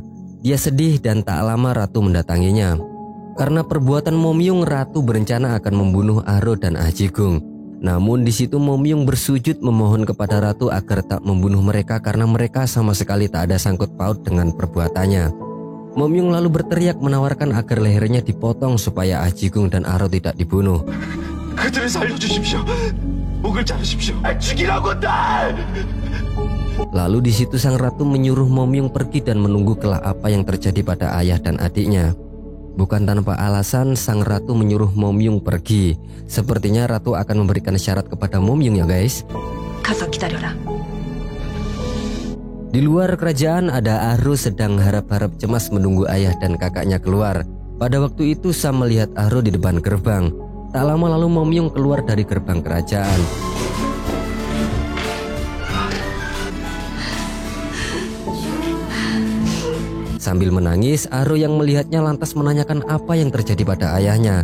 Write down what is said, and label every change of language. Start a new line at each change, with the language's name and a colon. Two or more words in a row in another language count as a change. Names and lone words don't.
Indonesian: Dia sedih dan tak lama ratu mendatanginya. Karena perbuatan Momyung, ratu berencana akan membunuh Ahro dan Ajigung. Namun di situ Momyung bersujud memohon kepada ratu agar tak membunuh mereka karena mereka sama sekali tak ada sangkut paut dengan perbuatannya. Momyung lalu berteriak menawarkan agar lehernya dipotong supaya Ah Ji-gung dan Aro tidak dibunuh.
Korean: 그들을 살려주십시오. 목을 자르십시오. 죽이라고 날!
Indonesian: Lalu di situ sang ratu menyuruh Momyung pergi dan menunggu kelak apa yang terjadi pada ayah dan adiknya. Bukan tanpa alasan sang ratu menyuruh Momyung pergi. Sepertinya ratu akan memberikan syarat kepada Momyung ya guys.
Korean: 가서 기다려라.
Indonesian: Di luar kerajaan ada Aro sedang harap-harap cemas menunggu ayah dan kakaknya keluar. Pada waktu itu Sam melihat Aro di depan gerbang. Tak lama lalu Momyung keluar dari gerbang kerajaan. Sambil menangis, Aro yang melihatnya lantas menanyakan apa yang terjadi pada ayahnya.